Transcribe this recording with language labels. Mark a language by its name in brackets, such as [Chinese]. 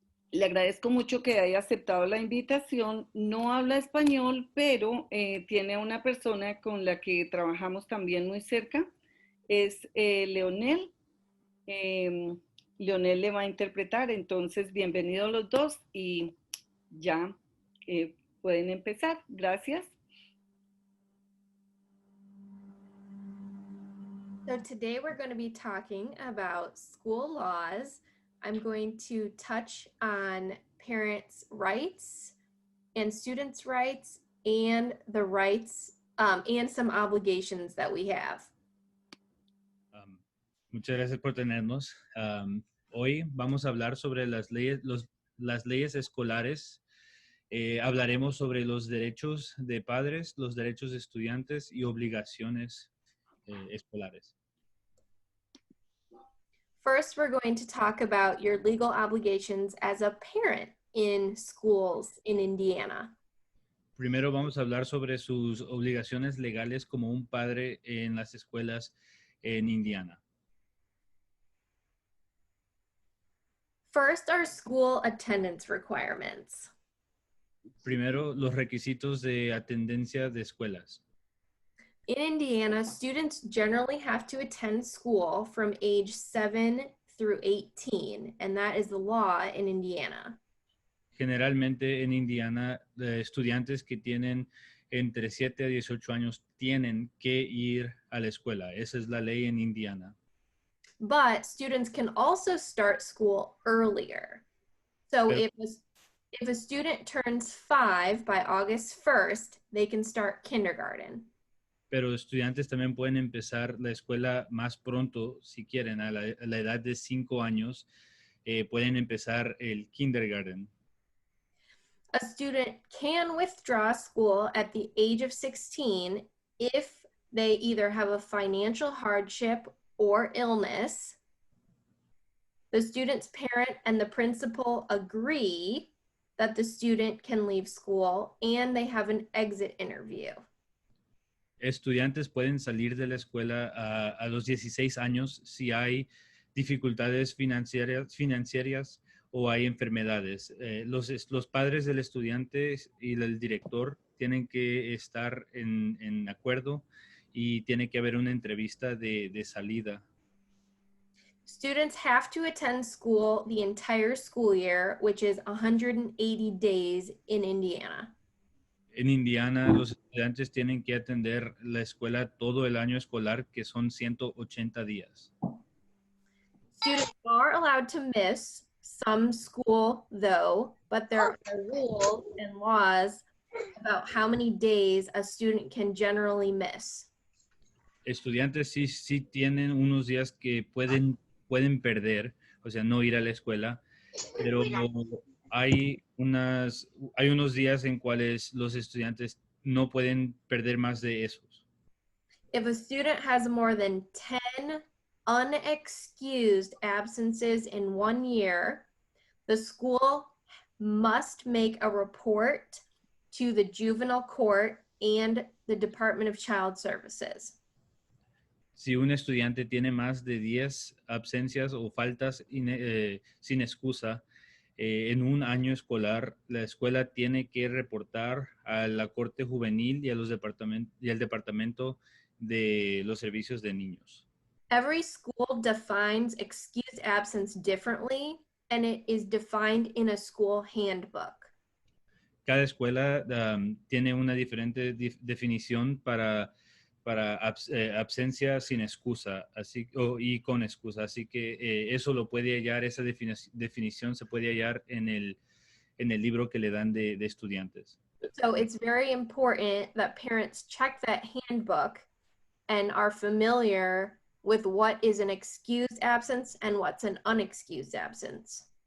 [Spanish] le agradezco mucho que haya aceptado la invitación. No habla español, pero tiene una persona con la que trabajamos también muy cerca. Es Leonel. Eh, Leonel le va a interpretar. Entonces, bienvenidos los dos y ya pueden empezar. Gracias. [English] So today we're going to be talking about school laws. I'm going to touch on parents' rights and students' rights and the rights and some obligations that we have. [Spanish] Muchas gracias por tenernos. Hoy vamos a hablar sobre las leyes escolares. Hablaremos sobre los derechos de padres, los derechos de estudiantes y obligaciones escolares. [English] First, we're going to talk about your legal obligations as a parent in schools in Indiana. [Spanish] Primero vamos a hablar sobre sus obligaciones legales como un padre en las escuelas en Indiana. [English] First, our school attendance requirements. [Spanish] Primero, los requisitos de atendencia de escuelas. [English] In Indiana, students generally have to attend school from age 7 through 18, and that is the law in Indiana. [Spanish] Generalmente en Indiana, estudiantes que tienen entre 7 a 18 años tienen que ir a la escuela. Esa es la ley en Indiana. [English] But students can also start school earlier. So if a student turns 5 by August 1st, they can start kindergarten. [Spanish] pero estudiantes también pueden empezar la escuela más pronto, si quieren, a la edad de 5 años, pueden empezar el kindergarten. [English] A student can withdraw school at the age of 16 if they either have a financial hardship or illness. The student's parent and the principal agree that the student can leave school and they have an exit interview. [Spanish] Estudiantes pueden salir de la escuela a los 16 años si hay dificultades financieras o hay enfermedades. Los padres del estudiante y el director tienen que estar en acuerdo y tiene que haber una entrevista de salida. [English] Students have to attend school the entire school year, which is 180 days in Indiana. [Spanish] En Indiana, los estudiantes tienen que atender la escuela todo el año escolar, que son 180 días. [English] Students are allowed to miss some school, though, but there are rules and laws about how many days a student can generally miss. [Spanish] Estudiantes sí tienen unos días que pueden perder, o sea, no ir a la escuela, pero hay unos días en cuales los estudiantes no pueden perder más de esos. [English] If a student has more than 10 unexcused absences in 1 year, the school must make a report to the juvenile court and the Department of Child Services. [Spanish] Si un estudiante tiene más de 10 ausencias o faltas sin excusa en un año escolar, la escuela tiene que reportar a la Corte Juvenil y al Departamento de los Servicios de Niños. [English] Every school defines excused absence differently, and it is defined in a school handbook. [Spanish] Cada escuela tiene una diferente definición para absencia sin excusa y con excusa. Así que eso lo puede hallar, esa definición se puede hallar en el libro que le dan de estudiantes. [English] So it's very important that parents check that handbook and are familiar with what is an excused absence and what's an unexcused absence.